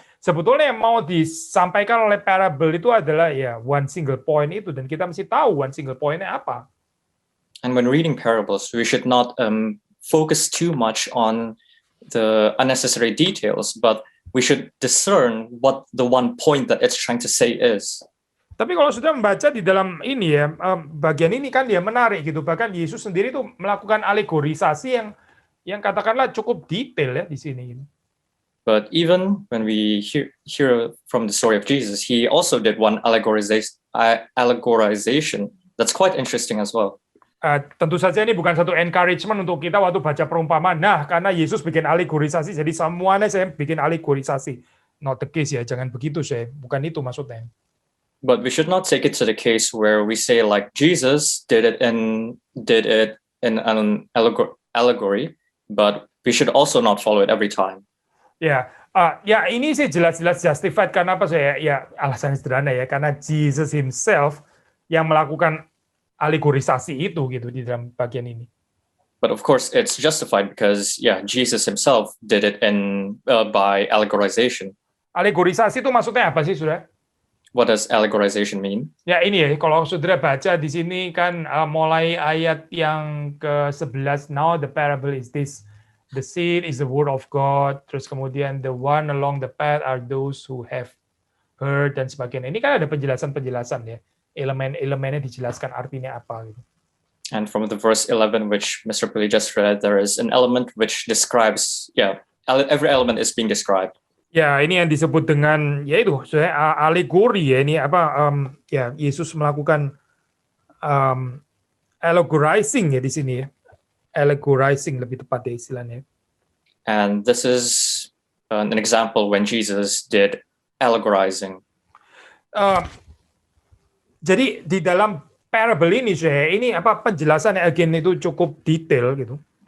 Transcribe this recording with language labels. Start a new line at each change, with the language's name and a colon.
Indonesian: Sebetulnya yang mau disampaikan oleh parable itu adalah
English: one single point
Indonesian: itu, dan kita mesti tahu one single point-nya apa.
English: And when reading parables, we should not focus too much on the unnecessary details, but we should discern what the one point that it's trying to say is.
Indonesian: Tapi kalau sudah membaca di dalam ini ya, bagian ini kan dia menarik gitu. Bahkan Yesus sendiri tuh melakukan alegorisasi yang katakanlah cukup detail ya di sini.
English: But even when we hear from the story of Jesus, he also did one allegorization that's quite interesting as well.
Indonesian: Tentu saja ini bukan satu encouragement untuk kita waktu baca perumpamaan. Nah, karena Yesus bikin alegorisasi, jadi semuanya saya bikin alegorisasi.
English: Not the case
Indonesian: ya, jangan begitu saya. Bukan itu maksudnya.
English: But we should not take it to the case where we say like Jesus did it in an allegory, but we should also not follow it every time.
Indonesian: Ya, ini sih jelas-jelas justified karena apa saya? Ya alasannya sederhana ya, karena
English: Jesus himself
Indonesian: yang melakukan alegorisasi itu gitu di dalam bagian ini.
English: But of course, it's justified because Jesus himself did it by allegorization.
Indonesian: Alegorisasi itu maksudnya apa sih, Saudara?
English: What does allegorization mean?
Indonesian: Ya ini ya, kalau saudara baca di sini kan mulai ayat yang ke-11,
English: now the parable is this, the seed is the word of God,
Indonesian: terus kemudian
English: the one along the path are those who have heard,
Indonesian: dan sebagainya. Ini kan ada penjelasan-penjelasan ya, elemen-elemennya dijelaskan artinya apa gitu.
English: And from the verse 11, which Mr. Billy just read, there is an element which describes, every element is being described.
Indonesian: Ya, ini yang disebut dengan yaitu alegori ya, ini Yesus melakukan allegorizing ya di sini ya. Allegorizing lebih tepat ya istilahnya.
English: And this is an example when Jesus did allegorizing.
Indonesian: Jadi di dalam parable ini ini penjelasannya again itu cukup detail gitu.